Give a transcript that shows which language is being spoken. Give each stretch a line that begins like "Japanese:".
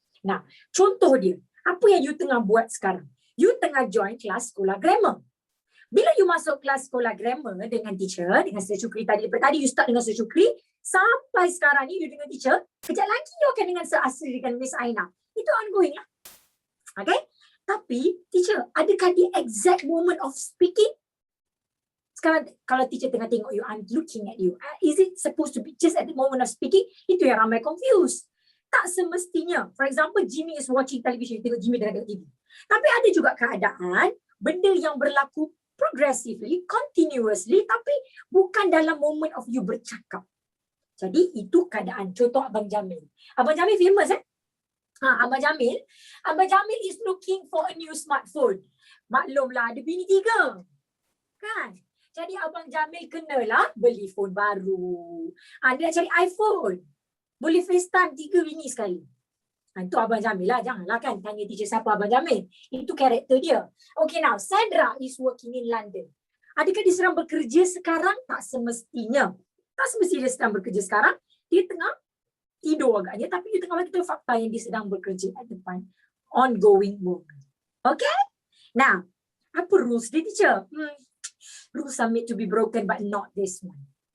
Malay: Now, contoh dia, apa yang you tengah buat sekarang? You tengah join kelas sekolah grammar. Bila you masuk kelas sekolah grammar dengan teacher, dengan Sir Syukri tadi you start dengan Sir Syukri, sampai sekarang ni you dengan teacher, kejap lagi you akan dengan Sir Asri dengan Miss Aina. Itu ongoing lah. Okay? Tapi, teacher, adakah
English: the exact moment of speaking?
Malay: Sekarang, kalau teacher tengah tengok you,
English: I'm looking at you. Is it supposed to be just at the moment of speaking?
Malay: Itu yang ramai confused. Tak semestinya.
English: For example, Jimmy is watching television.
Malay: Tengok Jimmy tengah tengok TV. Tapi ada juga keadaan, benda yang berlaku progressively, continuously, tapi bukan dalam moment of you bercakap. Jadi itu keadaan. Contoh Abang Jamil.
English: Abang Jamil famous Abang Jamil is looking for a new smartphone.
Malay: Maklumlah ada bini 3. Kan? Jadi Abang Jamil kenalah beli phone baru. Dia nak cari iPhone. Boleh FaceTime 3 bini sekali. Itu Abang Jamil lah. Janganlah kan tanya teacher siapa Abang Jamil. Itu karakter dia.
English: Okay, now Sandra is working in London.
Malay: Adakah dia sedang bekerja sekarang? Tak semestinya. Tak semestinya dia sedang bekerja sekarang. Dia tengah tidur agaknya. Tapi dia tengah bagi tahu fakta yang dia sedang bekerja at depan. Ongoing moment. Okay?
English: Now,
Malay: apa rules dia teacher?
English: Rules are made to be broken but not this one.